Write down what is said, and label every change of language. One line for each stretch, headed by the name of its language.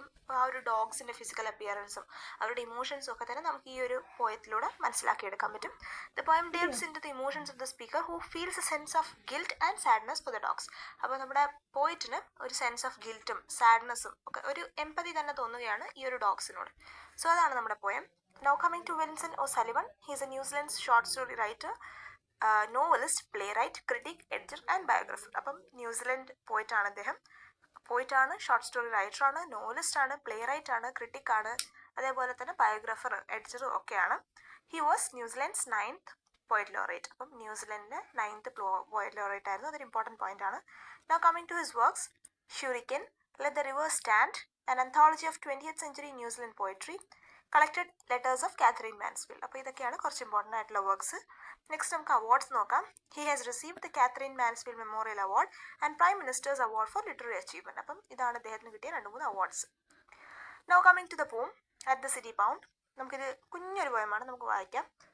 Malayalam: അപ്പം ആ ഒരു ഡോഗ്സിൻ്റെ ഫിസിക്കൽ അപ്പിയറൻസും അവരുടെ ഇമോഷൻസും ഒക്കെ തന്നെ നമുക്ക് ഈ ഒരു പോയത്തിലൂടെ മനസ്സിലാക്കിയെടുക്കാൻ പറ്റും.
English: The poem delves into the emotions of the speaker who feels a sense of guilt and sadness for the dogs.
Malayalam: അപ്പോൾ നമ്മുടെ പോയിറ്റിന് ഒരു സെൻസ് ഓഫ് ഗിൽറ്റും സാഡ്നെസ്സും ഒക്കെ, ഒരു എംപതി തന്നെ തോന്നുകയാണ് ഈ ഒരു ഡോഗ്സിനോട്. സോ അതാണ് നമ്മുടെ poem.
English: Now coming to Vincent O'Sullivan, he is a New Zealand short story writer, novelist, playwright, critic, editor and biographer.
Malayalam: അപ്പം ന്യൂസിലൻഡ് പോയിട്ടാണ് അദ്ദേഹം. പോയിട്ടാണ്, ഷോർട്ട് സ്റ്റോറി റൈറ്റർ ആണ്, നോവലിസ്റ്റ് ആണ്, പ്ലേ റൈറ്റ് ആണ്, ക്രിട്ടിക് ആണ്, അതേപോലെ തന്നെ ബയോഗ്രാഫർ, എഡിറ്ററും ഒക്കെയാണ്.
English: He was New Zealand's 9th poet laureate.
Malayalam: അപ്പം ന്യൂസിലൻഡിൻ്റെ 9th പോയറ്റ് ലോറേറ്റ് ആയിരുന്നു. അതൊരു ഇമ്പോർട്ടൻറ്റ് പോയിന്റ് ആണ്.
English: Now coming to his works, Shuriken, Let the River Stand, an anthology of 20th century New Zealand poetry, collected letters of Katherine Mansfield.
Malayalam: അപ്പോൾ ഇതൊക്കെയാണ് കുറച്ച് important ആയിട്ടുള്ള works. Next നമുക്ക് awards നോക്കാം.
English: He has received the Katherine Mansfield memorial award and prime minister's award for literary achievement.
Malayalam: അപ്പം ഇതാണ് അദ്ദേഹത്തിന് കിട്ടിയ 2-3 awards.
English: Now coming to the poem at the city pound.
Malayalam: നമുക്കിത് കുഞ്ഞൊരു പോയമാണ്, നമുക്ക് വായിക്കാം.